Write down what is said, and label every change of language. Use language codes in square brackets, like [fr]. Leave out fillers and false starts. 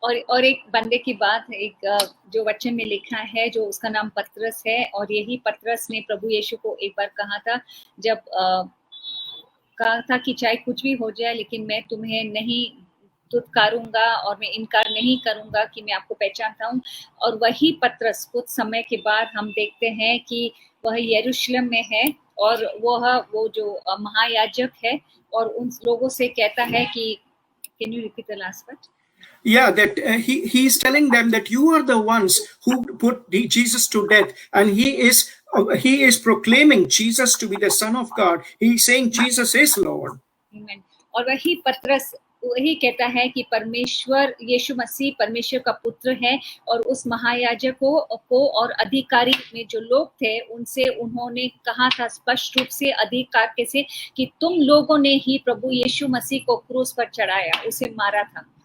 [hi] और एक बंदे की बात, एक जो वचन में लिखा है, जो उसका नाम पतरस है, और यही पतरस ने प्रभु यीशु को एक बार कहा था, जब कहा था कि चाहे कुछ भी हो जाए लेकिन मैं तुम्हें नहीं धुतकारूंगा और मैं इनकार नहीं करूंगा कि मैं आपको पहचानता हूं। और वही पतरस कुछ समय के बाद हम देखते हैं कि वह यरूशलेम में है, और वो जो महायाजक है और उन लोगों से कहता है कि [en] Can you repeat the last part? Yeah, that he is telling them that you are the ones who put Jesus to death, and he is proclaiming Jesus to be the Son of God. He is saying Jesus is Lord. Amen. [hi] और वही पतरस वही कहता है कि परमेश्वर यीशु मसीह परमेश्वर का पुत्र है, और उस महायाजक को और अधिकारी में जो लोग थे उनसे उन्होंने कहा था स्पष्ट रूप से अधिकार के से कि तुम लोगों ने ही प्रभु यीशु मसीह को क्रूस पर चढ़ाया, उसे मारा था।